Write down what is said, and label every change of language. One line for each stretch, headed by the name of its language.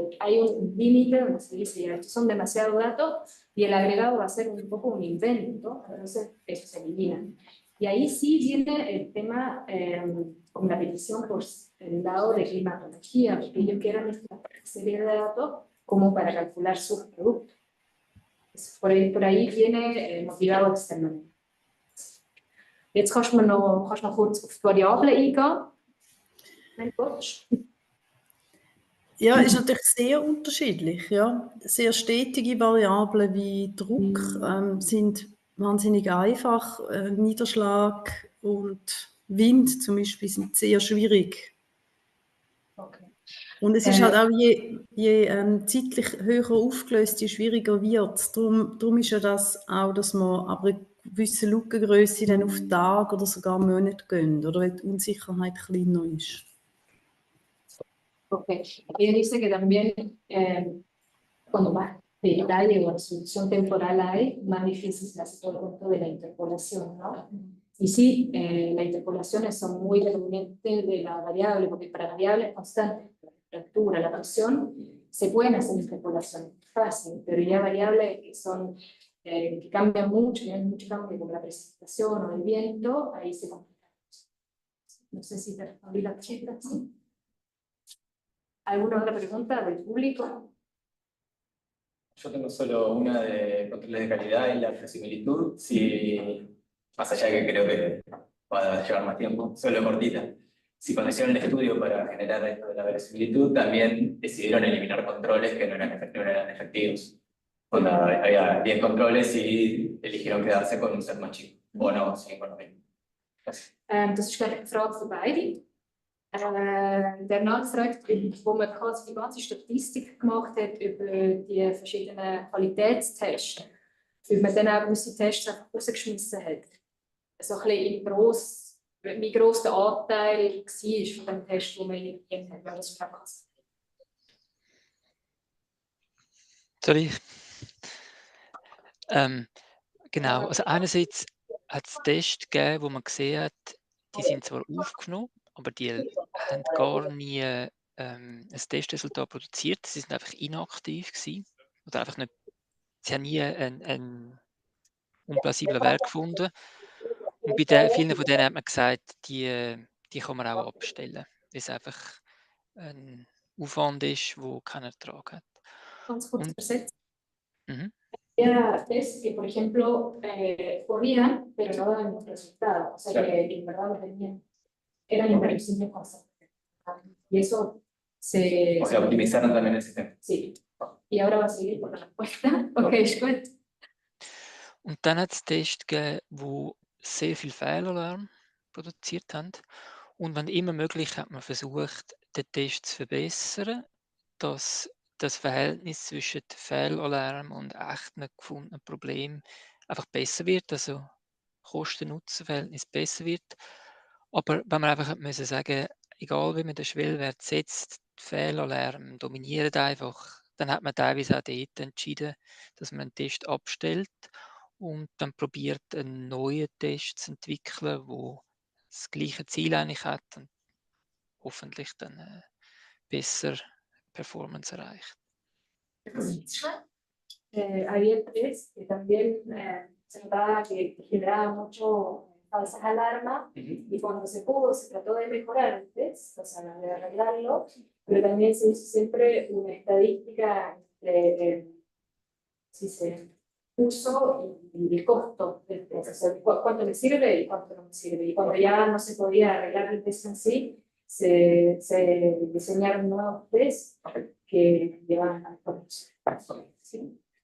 Spanish: Hay un límite donde se dice, ya, estos son demasiados datos y el agregado va a ser un poco un invento, entonces eso se elimina. Y ahí sí viene el tema con la petición por el lado de climatología, porque ellos quieren esta serie de datos como para calcular sus productos. Por ahí viene motivado externamente.
German: Jetzt kannst du noch kurz auf die Variablen eingehen. Wenn du willst. Ja, ist natürlich sehr unterschiedlich. Ja. Sehr stetige Variablen wie Druck sind wahnsinnig einfach. Niederschlag und Wind zum Beispiel sind sehr schwierig. Okay. Und es ist halt auch, je zeitlich höher aufgelöst, je schwieriger wird es. Darum ist ja das auch, dass man aber eine gewisse Lückengröße dann auf Tage oder sogar Monate gehen, oder weil die Unsicherheit kleiner ist.
Spanish: Ok, ella dice que también cuando más detalle o resolución temporal hay, más difícil se hace todo el punto de la interpolación, ¿no? Y sí, las interpolaciones son muy dependientes de la variable, porque para variables constantes, la temperatura, la presión, se pueden hacer interpolaciones fácil, pero ya variables que son que cambian mucho, y hay mucho cambio como la precipitación o el viento, ahí se complica. No sé si te respondí la pregunta, ¿sí? ¿Alguna otra pregunta del público? Yo tengo solo una de controles de calidad y la flexibilidad, si, más allá de que creo que va a llevar más tiempo, solo cortita. Si cuando hicieron el estudio para generar esto de la verosimilitud, también decidieron eliminar controles que no eran efectivos. Cuando había 10 controles y eligieron quedarse con un set más chico. O no, sí, con lo mismo. Gracias.
German: Das ist eine Frage für beide. Der nachfragt, wo man quasi die ganze Statistik gemacht hat über die verschiedenen Qualitätstests, ob man dann auch gewisse Tests einfach rausgeschmissen hat. So ein bisschen wie gross der Anteil war von dem Test, den man eliminiert hat, weil das verpasst. Soll ich? Genau, also einerseits hat es Tests gegeben, wo man gesehen hat, die sind zwar aufgenommen, aber die haben gar nie ein Testresultat produziert. Sie sind einfach inaktiv gewesen. Oder einfach nicht, sie haben nie einen unplausiblen Wert gefunden. Und bei vielen von denen hat man gesagt, die kann man auch abstellen, weil es einfach ein Aufwand ist, der keinen Ertrag hat. Ganz kurz übersetzt. Mhm.
Spanish: Era test que, por ejemplo, corrían, pero no daban resultados. O sea, que en verdad no tenían, eran imprevisibles constantes. Y eso se... O sea, optimizaron también el sistema. Sí. Y ahora va a seguir por la respuesta.
German: Ok, ist gut. Und dann hat es Tests gegeben, die sehr viel Fehlalarm produziert haben. Und wenn immer möglich, hat man versucht, den Test zu verbessern, dass das Verhältnis zwischen Fehlalarm und echten gefundenen Problemen einfach besser wird, also Kosten-Nutzen-Verhältnis besser wird. Aber wenn man einfach müssen sagen, egal wie man den Schwellwert setzt, die Fehlalarm dominieren einfach, dann hat man teilweise auch dort entschieden, dass man einen Test abstellt und dann probiert, einen neuen Test zu entwickeln, wo das gleiche Ziel eigentlich hat und hoffentlich dann besser Performance erreicht.
Spanish: Había tres que también se notaba que generaban mucho falsas alarmas y cuando se pudo se trató de mejorar el test, o sea, de arreglarlo, pero también se hizo siempre una estadística entre si se uso y el costo del test, o sea, cuánto me sirve y cuánto no me sirve. Y cuando ya no se podía arreglar el test en sí, se diseñaron nuevos tests que llevan a la ¿sí?